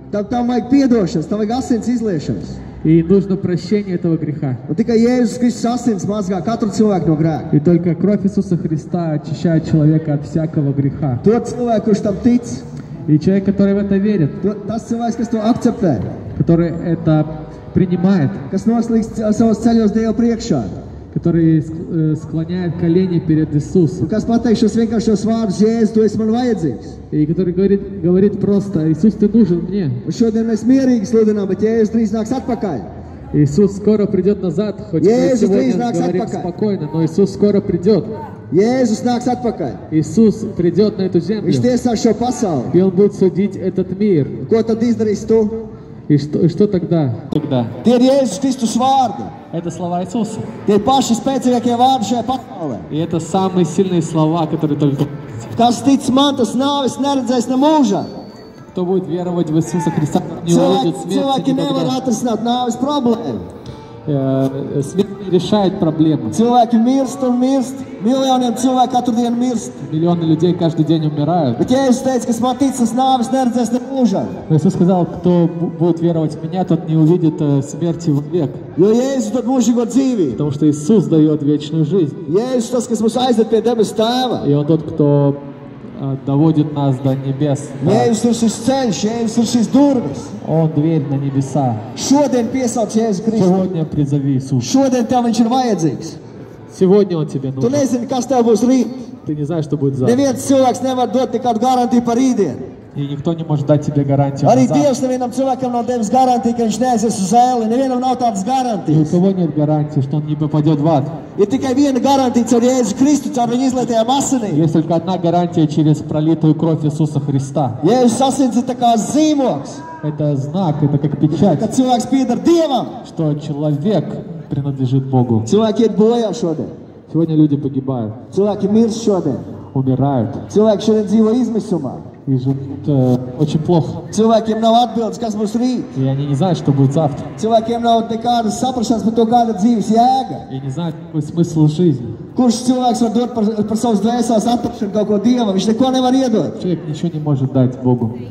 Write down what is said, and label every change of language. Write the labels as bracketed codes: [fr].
[lv] Tam vajag piedošanas, tam vajag asins izliešanas. [ru] И нужно прощение этого греха. [lv] Un tikai Jēzus Kristus asins mazgā katru cilvēku no grēka. [ru] И только кровь Иисуса Христа очищает человека от всякого греха. [lv] To cilvēku, kurš tam tic, [ru] И человек, который в это верит, [lv] tas cilvēks, kas to akceptē, [ru] который это принимает, [lv] kas noslīgst savos ceļos Dievu priekšā, [ru] который склоняет колени перед Иисусом, [lv] un kas pateiks šos vienkāršos vārdus, Jēzus, tu esi man vajadzīgs. [ru] и который говорит просто: Иисус, ты нужен мне. [lv] Un šodien mēs mierīgi sludinām, bet Jēzus drīz nāks atpakaļ. [ru] Иисус скоро придет назад, хоть мы Иисус сегодня [lv] drīz nāks [ru] говорим [lv] atpakaļ. [ru] спокойно, но Иисус скоро придет. [lv] Jēzus nāks atpakaļ. [ru] Иисус придет на эту землю, [lv] Viņš tiesās šo pasauli. [ru] и Он будет судить этот мир. [lv] Ko tad izdarīs tu? [ru] И что тогда? [lv] Tie ir Jēzus Kristus vārdi. [ru] Это слова Иисуса. [lv] Tie ir paši spēcīgākie vārdi šajā pasaulē. [ru] И это самые сильные слова, которые только... [lv] Kas tic man, tas nāvis neredzēs ne mūžā. [ru] Кто будет веровать в Иисуса Христа, не увидит смерти [lv] Cilvēki nevar [ru] никогда. [lv] atrisināt nāvis problēmu. [ru] Смерть не решает проблемы. [lv] Cilvēki mirst un mirst. Miljoniem cilvēku katru dienu mirst. [ru] Mиллионы людей каждый день умирают. [lv] Bet Jēzus teica, kas man tic, tas nāvis neredzēs ne mūžā. [ru] Но Иисус сказал, кто будет веровать в Меня, тот не увидит смерти вовек. [lv] Jo Jēzus dod mūžīgo dzīvību. [ru] Потому что Иисус дает вечную жизнь. [lv] Jēzus tas, kas mūs aizved pie debes tēva. [ru] И Он тот, кто доводит нас до небес. [lv] Jēzus ir šis ceļš, Jēzus ir šis durvis. [ru] Он дверь на небеса. [lv] Šodien piesauc Jēzu Kristu. [ru] Сегодня призови Иисуса. [lv] Šodien tev viņš ir vajadzīgs. [ru] Сегодня Он тебе [lv] Tu [ru] нужен. [lv] nezini, kas tev būs rīt. [ru] Ты не знаешь, что будет завтра. [lv] Neviens cilvēks nevar dot nekādu garantiju par rītdienu. [ru] И никто не может dать тебе гарантию на [lv] Arī [ru] завтра. [lv] Dievs nevienam cilvēkam nav devis garantiju, ka viņš neaizies uz ēli. Nevienam nav tādas [ru] Ни у [lv] garantijas. [ru] кого нет гарантии, что он не попадет в ад. [lv] Ir tikai viena garantija caur Jēzu Kristu, caur viņa izlietajām asinīm. [ru] Есть только одна гарантия через пролитую кровь Иисуса Христа. [lv] Jēzus asins ir tā kā zīmogs, [ru] Это знак, это как печать, [lv] kad cilvēks pieder Dievam. [ru] что человек принадлежит Богу. [lv] Cilvēki iet bojā šodien. [ru] Сегодня люди погибают, [lv] Cilvēki mirst šodien. [ru] умирают [lv] Cilvēki šodien dzīvo izmisumā. [ru] и живут очень плохо. [lv] Cilvēkiem nav atbildes, kas būs rīt. [ru] И они не знают, что будет завтра. [lv] Cilvēkiem nav nekādas saprašanas par to, kāda dzīves jēga. [ru] И не знают, какой смысл жизни. [lv] Kurš cilvēks var dot par savas dvēseles atrašanu kaut ko Dievam? Viņš neko nevar iedot. [ru] Человек nичего не может дать Богу.